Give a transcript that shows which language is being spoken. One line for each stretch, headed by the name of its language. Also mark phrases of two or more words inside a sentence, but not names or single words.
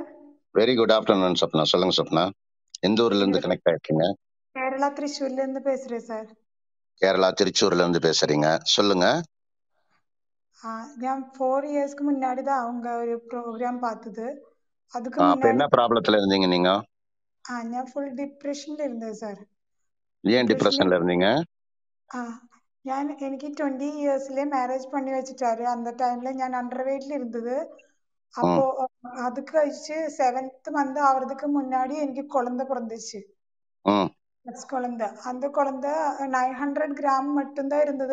English: very good afternoon
Tamil: சொப்னா. சொல்லுங்க சொப்னா. எந்த ஊர்ல இருந்து கனெக்ட் ஆயிருக்கீங்க? கேரளா திருச்சூர்ல இருந்து பேசுறேன் சார். கேரளா திருச்சூர்ல இருந்து பேசுறீங்க, சொல்லுங்க. ഞാൻ 4 இயர்ஸ்க்கு முன்னாடி தான் அவங்க ஒரு ப்ரோக்ராம் பார்த்தது. அதுக்கு அப்ப முன்னாடி என்ன ப்ராப்ளத்துல இருந்தீங்க நீங்க?
Malayalam: ഞാൻ ഫുൾ ഡിപ്രഷനിൽ ഇരുന്നത് സാർ.
Tamil: ஏன் டிப்ரெஷன்ல இருந்தீங்க? എനിക്ക് 20 இயர்ஸ்லயே மேரேஜ் பண்ணி வச்சுட்டாரு. அந்த டைம்ல ഞാൻ
English: under weight
Tamil: இருந்தது. அப்போ அது கழிச்சு
English: 7th month
Tamil: ஆவறதுக்கு முன்னாடி எனக்கு குழந்தை பிறந்துச்சு. குழந்தை அந்த குழந்தை 900 கிராம் மட்டும்தான் இருந்தது.